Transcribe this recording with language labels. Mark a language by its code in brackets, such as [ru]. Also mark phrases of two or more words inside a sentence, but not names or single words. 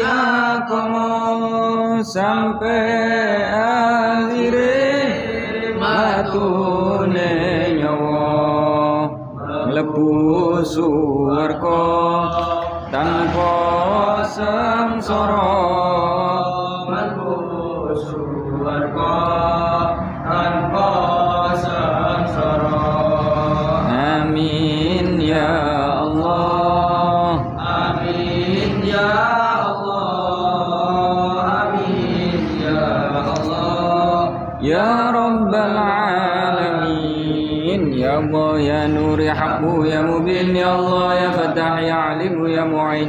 [jv] agama sampai akhire matune nyawa mlebu swarga tanpa sengsara mlebu surga tanpa sengsara. [ar] آمين يا الله. آمين يا الله. آمين يا الله. يا رب العالمين. يا الله يا نور يا حق يا مبين. يا الله يا فتاح يا عليم يا معين.